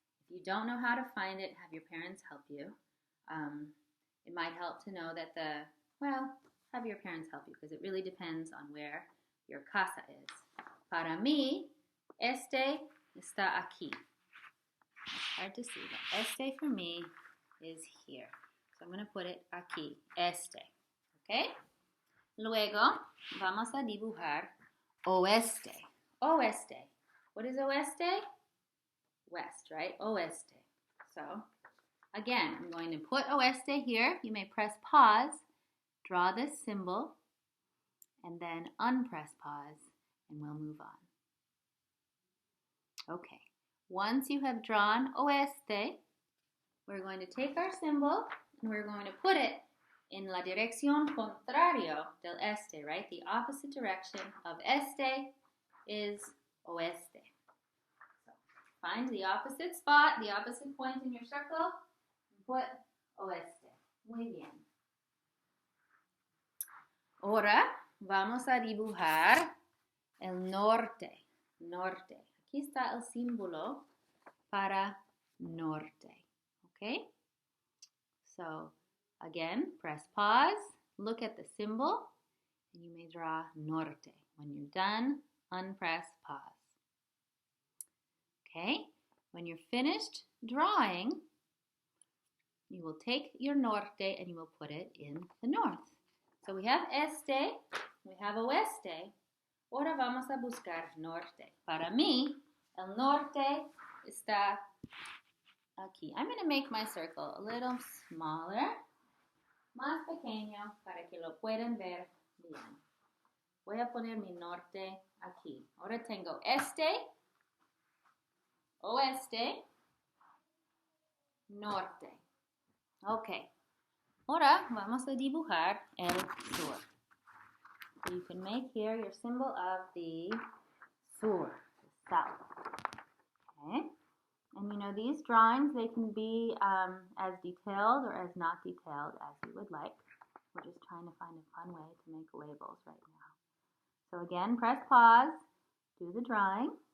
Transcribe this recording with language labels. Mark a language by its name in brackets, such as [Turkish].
[English] If you don't know how to find it, have your parents help you. It might help to know that have your parents help you because it really depends on where your casa is. [Spanish] Para mí, este está aquí. [English] It's hard to see, but este for me is here. So I'm going to put it aquí, este. Okay? [Spanish] Luego, vamos a dibujar oeste. [English] Oeste. What is oeste? West, right? Oeste. So, again, I'm going to put oeste here. You may press pause, draw this symbol, and then unpress pause, and we'll move on. Okay. Once you have drawn oeste, we're going to take our symbol and we're going to put it in [Spanish] la dirección contrario del este, [English] right? The opposite direction of este is oeste. So find the opposite spot, the opposite point in your circle, and put oeste. [Spanish] Muy bien. Ahora vamos a dibujar el norte. Norte. Aquí está el símbolo para norte. [English] Okay? So, again, press pause, look at the symbol, and you may draw norte. When you're done, unpress pause. Okay? When you're finished drawing, you will take your norte and you will put it in the north. So we have este, we have oeste. [Spanish] Ahora vamos a buscar norte. Para mí, el norte está aquí. [English] I'm going to make my circle a little smaller, [Spanish] más pequeño, para que lo puedan ver bien. Voy a poner mi norte aquí. Ahora tengo este, oeste, norte. Ok. Ahora vamos a dibujar el sur. [English] So you can make here your symbol of the sur, the south. Okay. And you know, these drawings, they can be as detailed or as not detailed as you would like. We're just trying to find a fun way to make labels right now. So again, press pause, do the drawing.